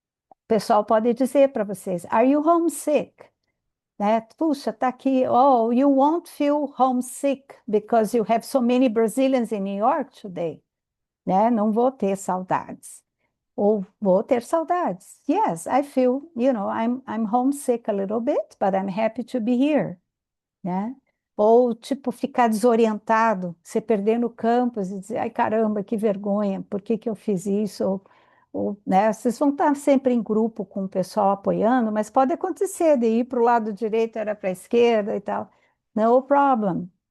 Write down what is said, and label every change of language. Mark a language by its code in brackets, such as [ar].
[pt] O pessoal pode dizer para vocês, [en] are you homesick? [pt] Né? Puxa, tá aqui, [en] oh, you won't feel homesick because you have so many Brazilians in New York today. [pt] Né? Não vou ter saudades. Ou vou ter saudades. [en] Yes, I feel, I'm homesick a little bit, but I'm happy to be here. [pt] Né? Ou, tipo, ficar desorientado, se perder no campus e dizer, ai, caramba, que vergonha, por que que eu fiz isso? Né, vocês vão estar sempre em grupo com o pessoal apoiando, mas pode acontecer de ir para o lado direito, era para a esquerda e tal. [en] No problem.